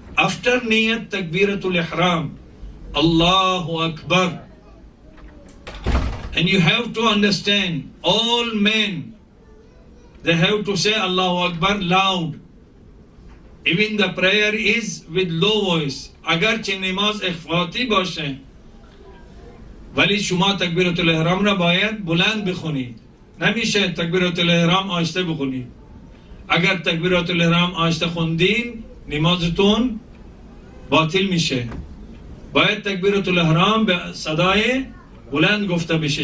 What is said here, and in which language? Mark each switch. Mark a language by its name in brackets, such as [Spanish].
[English] After niyat, takbiratul ihram, Allahu Akbar. And you have to understand, all men, they have to say Allahu Akbar loud. Even the prayer is with low voice. [Persian] Agar che namaz ikhfati bashe, ولی شما تکبیرت الاحرام را باید بلند بخونید. نمیشه تکبیرت الاحرام آهسته بخونید. اگر تکبیرت الاحرام آهسته خوندین نمازتون باطل میشه. باید تکبیرت الاحرام به صدای بلند گفته بشه.